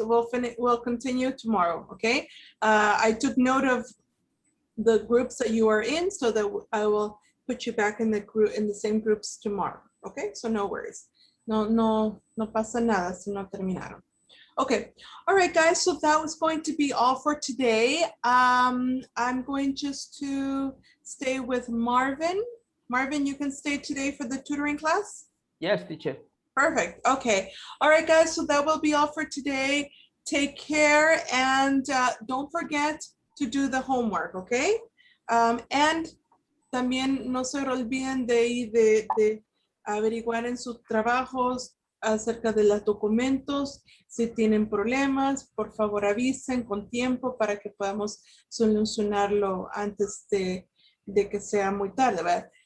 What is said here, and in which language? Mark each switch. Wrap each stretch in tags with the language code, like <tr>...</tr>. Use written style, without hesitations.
<en>We'll continue tomorrow. Okay. I took note of the groups that you are in, so that I will put you back in the group, in the same groups tomorrow. Okay. So no worries.</en> <es>No pasa nada si no terminaron.</es> <en>Okay. All right, guys. So that was going to be all for today. I'm going just to stay with Marvin. Marvin, you can stay today for the tutoring class? Yes, teacher. Perfect. Okay. All right, guys. So that will be all for today. Take care, and don't forget to do the homework, okay?</en> <es>And también no se olviden de averiguar en sus trabajos acerca de los documentos. Si tienen problemas, por favor avisen con tiempo para que podamos solucionarlo antes de que sea muy tarde, ¿verdad?</es>